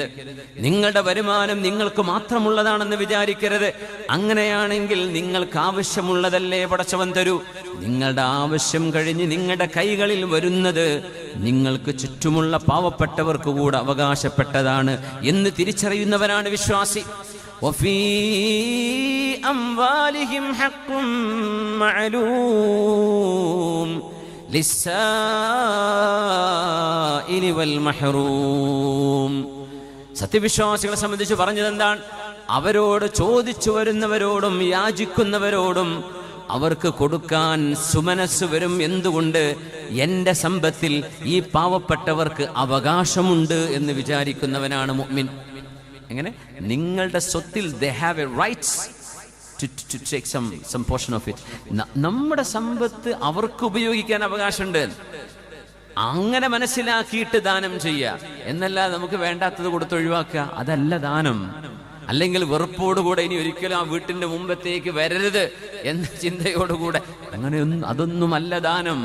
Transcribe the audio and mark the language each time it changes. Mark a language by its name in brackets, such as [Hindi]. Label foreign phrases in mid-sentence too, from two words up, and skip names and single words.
[Malayalam] നിങ്ങളുടെ വരുമാനം നിങ്ങൾക്ക് മാത്രമുള്ളതാണെന്ന് വിചാരിക്കരുത്. അങ്ങനെയാണെങ്കിൽ നിങ്ങൾക്ക് ആവശ്യമുള്ളതല്ലേ പടച്ചവൻ തരൂ. നിങ്ങളുടെ ആവശ്യം കഴിഞ്ഞ് നിങ്ങളുടെ കൈകളിൽ വരുന്നത് നിങ്ങൾക്ക് ചുറ്റുമുള്ള പാവപ്പെട്ടവർക്ക് കൂടെ അവകാശപ്പെട്ടതാണ് എന്ന് തിരിച്ചറിയുന്നവനാണ് വിശ്വാസി. [Arabic] وفي أموالهم حق معلوم للسائل والمحروم. [Malayalam] സത്യവിശ്വാസികളെ സംബന്ധിച്ച് പറഞ്ഞത് എന്താണ്? അവരോട് ചോദിച്ചു വരുന്നവരോടും യാചിക്കുന്നവരോടും അവർക്ക് കൊടുക്കാൻ സുമനസ് വരും. എന്തുകൊണ്ട്? എൻ്റെ സമ്പത്തിൽ ഈ പാവപ്പെട്ടവർക്ക് അവകാശമുണ്ട് എന്ന് വിചാരിക്കുന്നവനാണ് മുഅ്മിൻ. എങ്ങനെ? നിങ്ങളുടെ സ്വത്തിൽ [English] they have a rights to take some portion of it. [Malayalam] നമ്മുടെ സമ്പത്ത് അവർക്ക് ഉപയോഗിക്കാൻ അവകാശമുണ്ട്. അങ്ങനെ മനസ്സിലാക്കിയിട്ട് ദാനം ചെയ്യുക എന്നല്ല നമുക്ക് വേണ്ടാത്തത് കൊടുത്തൊഴിവാക്കുക. അതല്ല ദാനം. അല്ലെങ്കിൽ വെറുപ്പോടുകൂടെ ഇനി ഒരിക്കലും ആ വീട്ടിന്റെ മുമ്പത്തേക്ക് വരരുത് എന്ന ചിന്തയോടുകൂടെ അതൊന്നുമല്ല ദാനം.